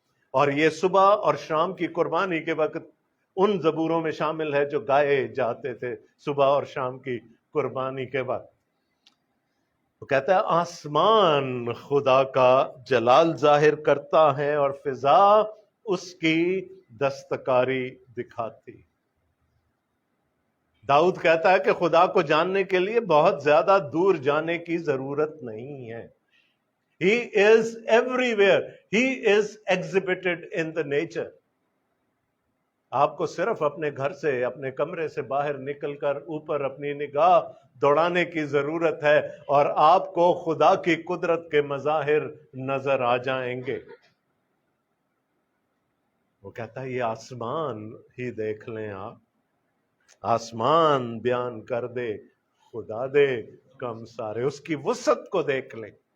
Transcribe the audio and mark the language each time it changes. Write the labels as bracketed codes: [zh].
[ur] اور یہ صبح اور شام کی قربانی کے وقت ان زبوروں میں شامل ہے جو گائے جاتے تھے صبح اور شام کی قربانی کے وقت۔ وہ کہتا ہے آسمان خدا کا جلال ظاہر کرتا ہے اور فضا اس کی دستکاری دکھاتی۔ داؤد کہتا ہے کہ خدا کو جاننے کے لیے بہت زیادہ دور جانے کی ضرورت نہیں ہے۔ [en] He is everywhere. He is exhibited in the nature. [ur] آپ کو صرف اپنے گھر سے، اپنے کمرے سے باہر نکل کر اوپر اپنی نگاہ دوڑانے کی ضرورت ہے اور آپ کو خدا کی قدرت کے مظاہر نظر آ جائیں گے۔ وہ کہتا ہے یہ آسمان ہی دیکھ لیں آپ، آسمان بیان کر دے خدا دے کم سارے، اس کی وسعت کو دیکھ لیں،